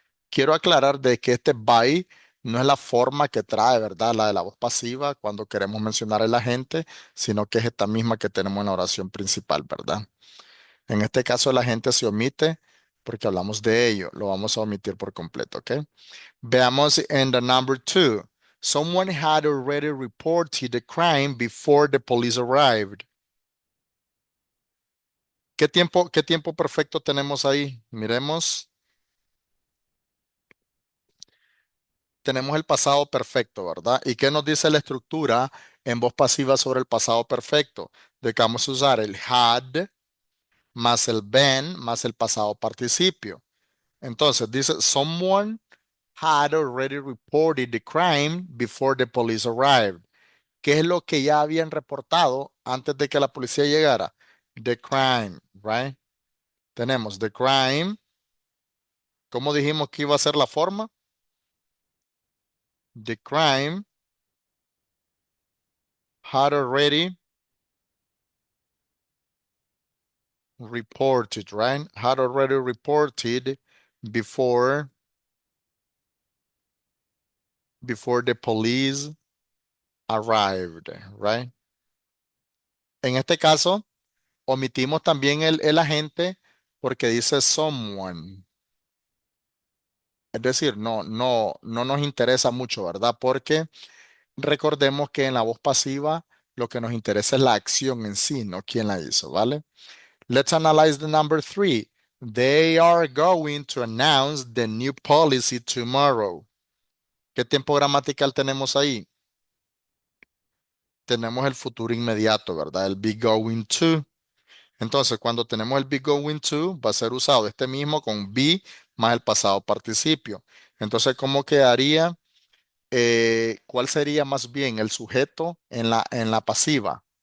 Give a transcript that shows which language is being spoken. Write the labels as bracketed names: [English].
[Spanish] Quiero aclarar de que este by no es la forma que trae, ¿verdad? La de la voz pasiva cuando queremos mencionar a la gente, sino que es esta misma que tenemos en la oración principal, ¿verdad? En este caso la gente se omite porque hablamos de ello, lo vamos a omitir por completo, ¿ok? Veamos en [English] the number two. Someone had already reported the crime before the police arrived. [Spanish] ¿Qué tiempo perfecto tenemos ahí? Miremos. Tenemos el pasado perfecto, ¿verdad? ¿Y qué nos dice la estructura en voz pasiva sobre el pasado perfecto? De que vamos a usar el had más el been más el pasado participio. Entonces dice, [English] someone had already reported the crime before the police arrived. [Spanish] ¿Qué es lo que ya habían reportado antes de que la policía llegara? [English] The crime, right? [Spanish] Tenemos [English] the crime. [Spanish] ¿Cómo dijimos que iba a ser la forma? [English] The crime had already reported, right? Had already reported before before the police arrived, right? [Spanish] En este caso, omitimos también el agente porque dice someone. Es decir, no nos interesa mucho, ¿verdad? Porque recordemos que en la voz pasiva lo que nos interesa es la acción en sí, no quién la hizo, ¿vale? [English] Let's analyze the number three. They are going to announce the new policy tomorrow. [Spanish] ¿Qué tiempo gramatical tenemos ahí? Tenemos el futuro inmediato, ¿verdad? El be going to. Entonces, cuando tenemos el be going to, va a ser usado este mismo con be más el pasado participio. Entonces, ¿cómo quedaría? ¿Cuál sería más bien el sujeto en la pasiva?